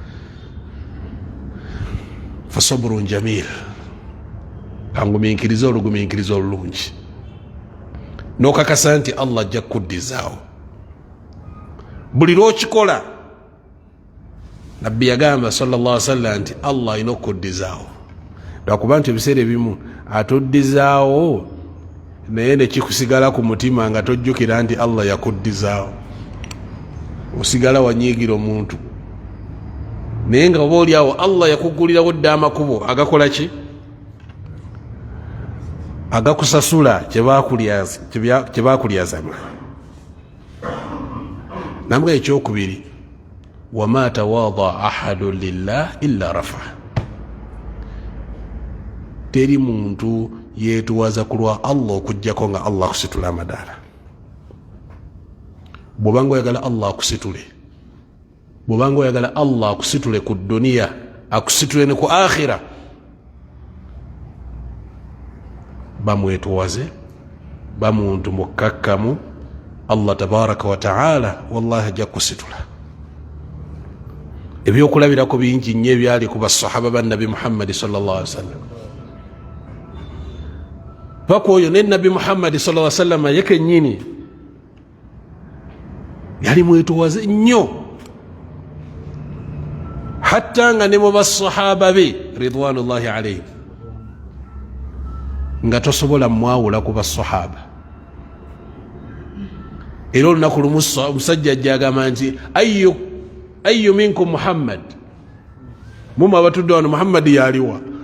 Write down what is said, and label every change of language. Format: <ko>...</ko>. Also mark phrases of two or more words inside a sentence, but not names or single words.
<ar>فصبر جميل,</ar> <lg>kangumiikiriza olugumiikiriza olulungi, n'okakasa nti Allah ajja kukuddizaawo buli lw'okikola. Nabbi yagamba</lg> <ar>صلى الله عليه وسلم</ar> <lg>nti Allah alina okukuddizaawo, lwakuba nti ebiseera ebimu atuddizaawo naye ne kikusigala ku mutima nga tojjukira nti Allah yakuddizaawo, osigala wanyiigira omuntu. Naye nga oba oli awo Allah yakuggulirawo dda amakubo agakola ki? Agakusasula kyebakulyazama. Namugamba ekyokubiri,</lg> <ar>وما تواضع أحد لله إلا رفع.</ar> <lg>Teri muntu yeetuwaza ku lwa Allah okujjako nga Allah akusitula amadaala. Bw'obanga oyagala Allah akusitule, bw'obanga oyagala Allah akusitule ku duniya, akusitule ne ku akhira, bamwetuwaze, bamuntu mukkakkamu,</lg> <ar>الله تبارك وتعالى والله</ar> <lg>ajja kusitula. Ebyokulabirako bingi nnyo ebyali ku basahaba ba Nabi Muhammad</lg> <ar>صلى الله عليه وسلم.</ar> <lg>Paka oyo ne Nabi Muhammad</lg> <ar>صلى الله عليه وسلم</ar> <lg>yekennyini yali mwetuwaze nnyo, hatta nga ne mu basahaba be</lg> <ar>رضوان الله عليهم</ar> <lg>nga tosobola mwawula ku basahaba. Era olunaku lumu omusajja ajja agamba nti</lg> <ar>أي منكم محمد,</ar> <lg>mumu abatudde wano Muhammad yaliwa?</lg>